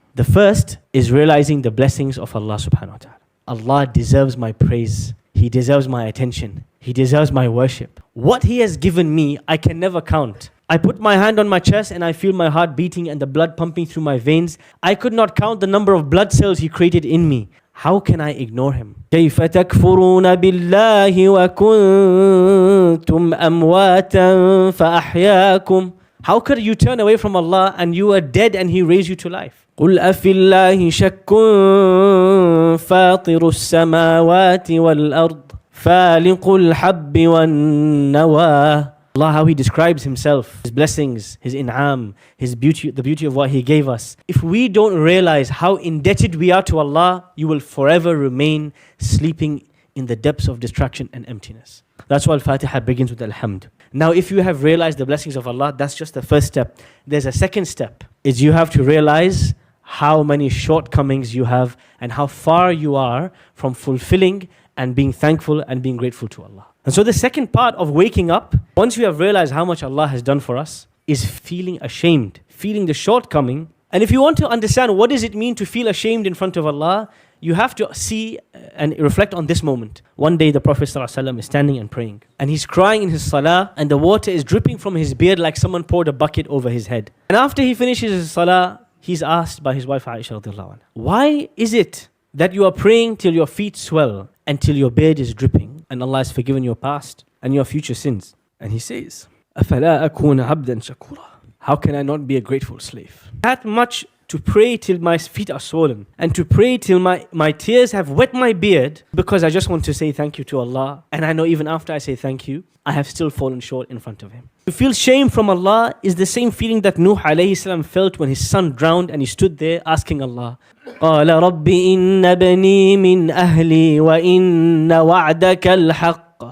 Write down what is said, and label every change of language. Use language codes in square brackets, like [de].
[en] The first is realizing the blessings of Allah subhanahu wa ta'ala. Allah deserves my praise. He deserves my attention. He deserves my worship. What He has given me, I can never count. I put my hand on my chest and I feel my heart beating and the blood pumping through my veins. I could not count the number of blood cells He created in me. How can I ignore Him? [ar] كيف تكفرون بالله وكنتم أمواتا فأحياكم. [en] How could you turn away from Allah and you are dead and He raised you to life? [ar] قل أفي الله شك فاطر السماوات والأرض فالق الحب والنوى [en] Allah, how He describes Himself, His blessings, His in'am, His beauty, the beauty of what He gave us. If we don't realize how indebted we are to Allah, you will forever remain sleeping in the depths of distraction and emptiness. That's why Al-Fatiha begins with Alhamd. Now, if you have realized the blessings of Allah, that's just the first step. There's a second step, is you have to realize how many shortcomings you have and how far you are from fulfilling and being thankful and being grateful to Allah. And so the second part of waking up, once you have realized how much Allah has done for us, is feeling ashamed, feeling the shortcoming. And if you want to understand what does it mean to feel ashamed in front of Allah, you have to see and reflect on this moment. One day the Prophet ﷺ is standing and praying, and he's crying in his salah, and the water is dripping from his beard like someone poured a bucket over his head. And after he finishes his salah, he's asked by his wife Aisha radiallahu anha, why is it that you are praying till your feet swell and till your beard is dripping, and Allah has forgiven your past and your future sins? And he says, [ar] أَفَلَا أَكُونَ عَبْدًا شَكُورًا. [en] How can I not be a grateful slave? That much to pray till my feet are swollen, and to pray till my tears have wet my beard, because I just want to say thank you to Allah. And I know even after I say thank you, I have still fallen short in front of Him. To feel shame from Allah is the same feeling that Nuh alayhi salam felt when his son drowned, and he stood there asking Allah, [ar] قَالَ رَبِّ إِنَّ بَنِي مِنْ أَهْلِي وَإِنَّ وَعْدَكَ الْحَقِّ.